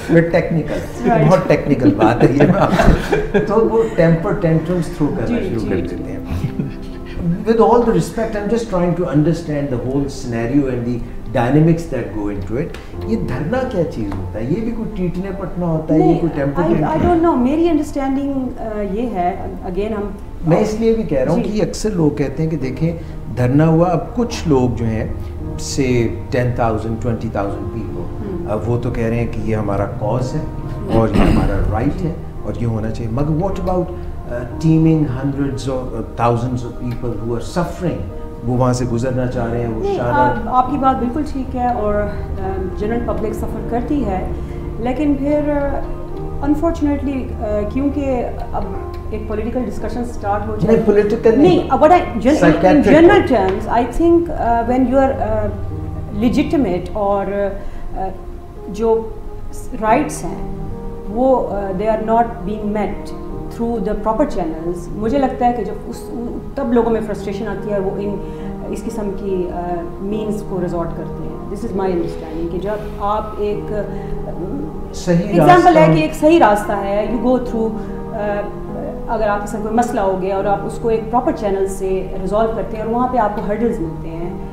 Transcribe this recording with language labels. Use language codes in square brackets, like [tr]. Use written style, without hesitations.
[ur] Technical, بہت technical بات ہے یہ. تو وہ ٹیمپر ٹینٹرمز تھرو کرنا شروع کر دیتے ہیں. [en] With all the respect, I'm just trying to understand the whole scenario and the dynamics that go into it. [ur] یہ دھرنا کیا چیز ہوتا ہے؟ یہ بھی کوئی ٹیٹنے پٹنا ہوتا ہے؟ یہ کوئی temper tantrum? [en] I don't know. [ur] میری انڈرسٹینڈنگ یہ ہے، اگین ہم میں اس لیے بھی کہہ رہا ہوں کہ اکثر لوگ کہتے ہیں کہ دیکھیں دھرنا ہوا، اب کچھ لوگ جو ہیں سے 10,000 20,000 پیپل، اب وہ تو کہہ رہے ہیں کہ یہ ہمارا کاز ہے اور یہ ہمارا رائٹ ہے اور یہ ہونا چاہیے. مگر [en] What about teeming hundreds or thousands of people who are suffering؟ [ur] وہ وہاں سے گزرنا چاہ رہے ہیں، وہ شارٹ. آپ کی بات بالکل ٹھیک ہے، اور جنرل پبلک سفر کرتی ہے، لیکن پھر انفارچونیٹلی کیونکہ اب ایک پولیٹیکل ڈسکشن اسٹارٹ ہو جائے. پولیٹیکل نہیں، [en] but in general terms I think when you are legitimate [ur] اور جو رائٹس ہیں وہ [en] they are not being met through the proper channels. [ur] مجھے لگتا ہے کہ جب تب لوگوں میں فرسٹریشن آتی ہے، وہ اس قسم کی مینس کو ریزورٹ کرتے ہیں. [en] this is my understanding [ur] کہ جب آپ ایک ایگزامپل ہے کہ ایک صحیح راستہ ہے، [en] you go through, [ur] اگر آپ کے ساتھ کوئی مسئلہ ہو گیا اور آپ اس کو ایک پراپر چینل سے ریزالو کرتے ہیں اور وہاں پہ آپ کو ہرڈلز ملتے ہیں.